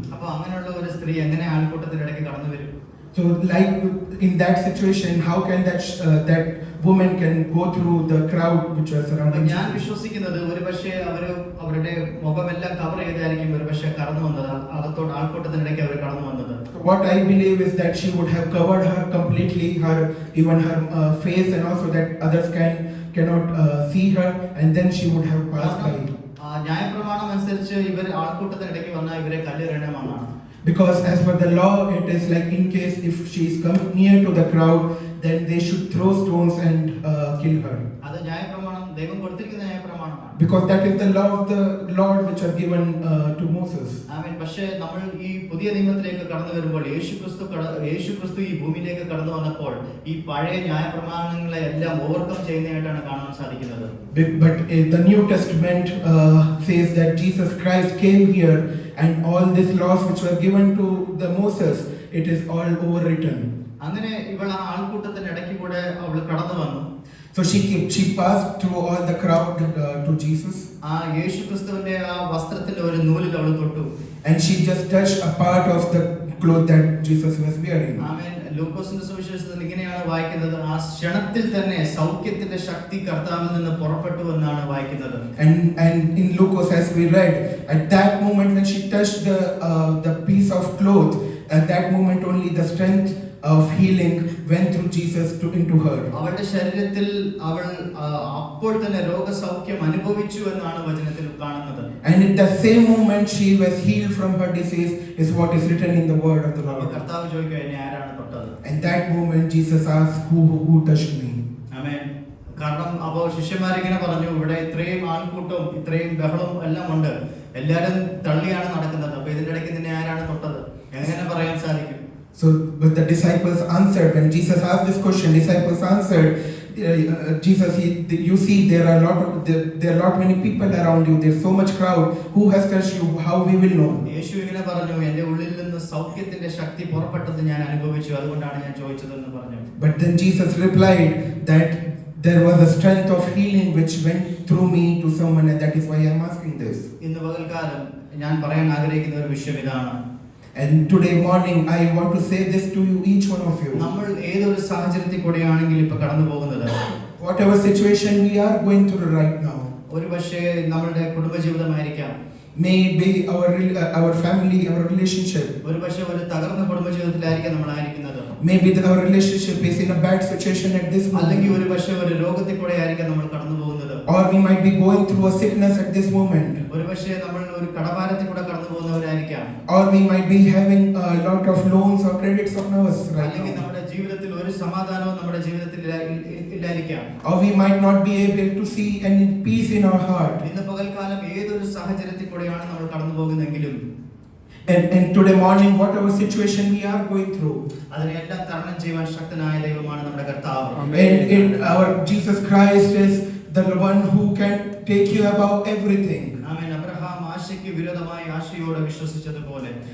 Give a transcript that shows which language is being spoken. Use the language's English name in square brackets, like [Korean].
[Malayalam] അപ്പോൾ അങ്ങനെയുള്ള ഒരു സ്ത്രീ എങ്ങനെ ആൾക്കൂട്ടത്തിനിടയ്ക്ക് കടന്നു വരും? [English] So, like in that situation, how can that woman can go through the crowd which was [Malayalam] അപ്പൊ [English] surrounding [Malayalam] ഞാൻ [English] Jesus? [Malayalam] വിശ്വസിക്കുന്നത് ഒരുപക്ഷെ അവരുടെ മുഖമെല്ലാം കവർ ചെയ്തായിരിക്കും ഒരുപക്ഷെ കടന്നു വന്നത്, അകത്തോട്ട് ആൾക്കൂട്ടത്തിനിടയ്ക്ക് അവർ കടന്നു വന്നത്. [English] What I believe is that she would have covered her completely, even her face, and also that others cannot see her, and then she would have passed by. [Malayalam] ന്യായപ്രമാണം അനുസരിച്ച് ഇവർ ആൾക്കൂട്ടത്തിനിടയ്ക്ക് വന്നാൽ ഇവരെ കല്ലെറിയണമെന്നാണ്. [English] Because as per the law, it is like in case if she is come near to the crowd, then they should throw stones and kill her. [Malayalam] അത് ന്യായപ്രമാണം ദൈവം കൊടുത്തിരിക്കുന്ന ന്യായപ്രമാണമാണ്. [English] Because that is the law of the Lord which was given to Moses. [Malayalam] ആമേൻ. പക്ഷേ നമ്മൾ ഈ പുതിയ നിയമത്തിലേക്ക് കടന്നു വരുമ്പോൾ യേശുക്രിസ്തു ഈ ഭൂമിയിലേക്ക് കടന്നു വന്നപ്പോൾ ഈ പഴയ ന്യായപ്രമാണങ്ങളെ എല്ലാം ഓവർകം ചെയ്യുന്നതായിട്ടാണ് കാണാൻ സാധിക്കുന്നത്. [English] But the New Testament says that Jesus Christ came here, and all these laws which were given to the Moses, it is all overwritten. [Malayalam] അങ്ങനെ ഇവൾ ആ ആൾക്കൂട്ടത്തിന്റെ ഇടയ്ക്ക് കൂടെ അവൾ കടന്നു വന്നു. [English] So she passed through all the crowd to Jesus. [Malayalam] ആ യേശുക്രിസ്തുവിന്റെ ആ വസ്ത്രത്തിന്റെ ഒരു നൂലിൽ അവൾ തൊട്ടു. [English] And she just touched a part of the cloth that Jesus was wearing. [Malayalam] ആമേൻ. ലൂക്കോസിന്റെ സുവിശേഷത്തിൽ ഇങ്ങനെയാണ് വായിക്കുന്നത്, ആ ക്ഷണത്തിൽ തന്നെ സൗഖ്യത്തിന്റെ ശക്തി കർത്താവിൽ നിന്ന് പുറപ്പെട്ടു എന്നാണ് വായിക്കുന്നത്. [English] And in Lucas, as we read, at that moment when she touched the piece of cloth, at that moment only the strength of healing went through Jesus into her. [Malayalam] അവളുടെ ശരീരത്തിൽ അവൾ അപ്പോൾ തന്നെ രോഗസൗഖ്യം അനുഭവിച്ചു എന്നാണ് വചനത്തിൽ കാണുന്നത്. [English] And at the same moment she was healed from her disease, is what is written in the word of the Lord. [Malayalam] കർത്താവ് ചോദിക്കുക, എന്നെ ആരാണ് തൊട്ടത്? [English] And that moment Jesus asked, who touched me? [Malayalam] ആമേൻ. കാരണം അപ്പോൾ ശിഷ്യന്മാരിങ്ങനെ പറഞ്ഞു, ഇവിടെ ഇത്രയും ആൾക്കൂട്ടവും ഇത്രയും ബഹളവും എല്ലാം ഉണ്ട്, എല്ലാവരും തള്ളിയാണ് നടക്കുന്നത്, അപ്പൊ ഇതിന്റെ ഇടയ്ക്ക് നിന്നെ ആരാണ് തൊട്ടത്? എങ്ങനെ പറയാൻ സാധിക്കും? [English] So, but the disciples answered, when Jesus asked this question, disciples answered, Jesus, you see there are lot many people around you, there's so much crowd, who has touched you, how we will know? [Malayalam] യേശു ഇങ്ങനെ പറഞ്ഞു, എൻ്റെ ഉള്ളിൽ നിന്ന് സൗഖ്യത്തിന്റെ ശക്തി പുറപ്പെട്ടത് ഞാൻ അനുഭവിച്ചു, അതുകൊണ്ടാണ് ഞാൻ ചോദിച്ചതെന്ന് പറഞ്ഞു. [English] But then Jesus replied that there was a strength of healing which went through me to someone, and that is why I am asking this. [Malayalam] ഇന്ന് പകൽക്കാലം ഞാൻ പറയാൻ ആഗ്രഹിക്കുന്ന ഒരു വിഷയം ഇതാണ്. [English] And today morning I want to say this to you, each one of you. [Malayalam] നമ്മൾ ഏതൊരു സാഹചര്യത്തിൽ കൂടെയാണെങ്കിൽ ഇപ്പൊ കടന്നു പോകുന്നത്, [English] Whatever situation we are going through right now, [Malayalam] ഒരു പക്ഷേ നമ്മളുടെ കുടുംബജീവിതമായിരിക്കാം, [English] may it be our family, our relationship, [Malayalam] ഒരു പക്ഷേ ഒരു തകർന്ന കുടുംബജീവിതത്തിലായിരിക്കാം നമ്മളായിരിക്കുന്നത്, [English] maybe our relationship is in a bad situation at this [Malayalam] അല്ലെങ്കിൽ [English] moment, [Malayalam] ഒരു പക്ഷേ ഒരു രോഗത്തിൽ കൂടെ ആയിരിക്കാം നമ്മൾ കടന്നു പോകുന്നത്, [English] or we might be going through a sickness at this moment, [Malayalam] ഒരു പക്ഷേ നമ്മൾ ഒരു കടഭാരത്തിൽ കൂടെ കടന്നു പോകുന്നവരായിരിക്കാം, [English] or we might be having a lot of loans or credits on us right [Malayalam] അല്ലെങ്കിൽ [English] now, [Malayalam] നമ്മുടെ ജീവിതത്തിൽ ഒരു സമാധാനവും നമ്മുടെ ജീവിതത്തിൽ ഇല്ലായിരിക്കാം, [English] or we might not be able to see any peace in our heart. [Malayalam] ഇന്ന് പകൽക്കാലം ഏതൊരു സാഹചര്യത്തിൽ കൂടെയാണ് നമ്മൾ കടന്നു പോകുന്നതെങ്കിലും, [English] And today morning, whatever situation we are going through, [Malayalam] അതിനെല്ലാം തരണം ചെയ്യുവാൻ ശക്തനായ ദൈവമാണ് നമ്മുടെ കർത്താവ്. [English] and our Jesus Christ is the one who can take you above everything. [Malayalam] Amen. Abraham ആശയ്ക്ക് വിരോധമായി ആശയോടെ വിശ്വസിച്ചതുപോലെ,